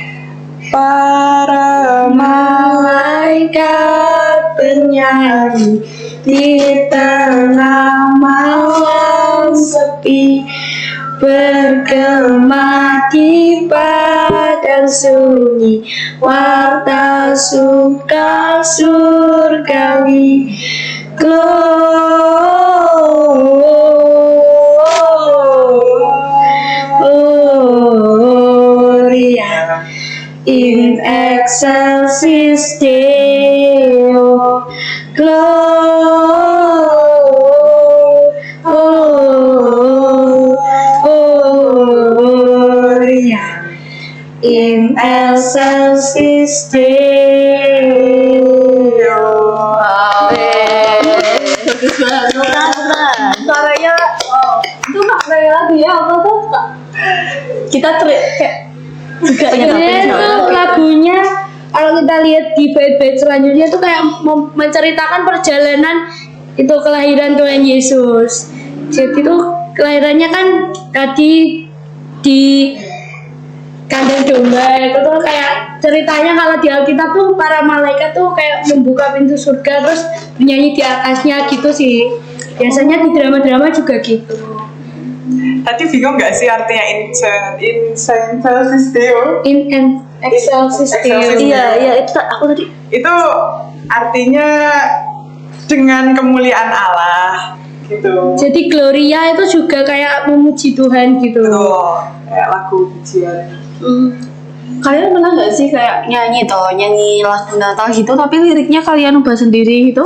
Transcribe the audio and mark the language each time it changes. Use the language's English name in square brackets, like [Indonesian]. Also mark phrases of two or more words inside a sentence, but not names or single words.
[Indonesian] Para malaikat bernyanyi di tengah malam sepi, bergema di padang sunyi, warta suka surgawi. [Latin] Gloria in excelsis Deo. Gloria in excelsis Deo. [Indonesian] Bagus banget. Suaranya itu maknanya lagu ya apa tuh? Kita kayak juga Sebenarnya itu lagunya kalau kita lihat di bait-bait selanjutnya itu kayak menceritakan perjalanan itu kelahiran Tuhan Yesus. Jadi itu kelahirannya kan tadi di kandang domba itu tuh kayak ceritanya kalau di Alkitab tuh para malaikat tuh kayak membuka pintu surga terus menyanyi di atasnya gitu sih. Biasanya di drama-drama juga gitu. Tadi bingung nggak sih artinya [Latin] in excelsis Deo? In and excelsis Deo. [Indonesian] Excelsis. Iya itu aku tadi Itu artinya dengan kemuliaan Allah gitu. Jadi Gloria itu juga kayak memuji Tuhan gitu. Betul, kayak lagu pujian. Kalian pernah nggak sih kayak nyanyi lagu Natal gitu tapi liriknya kalian ubah sendiri gitu?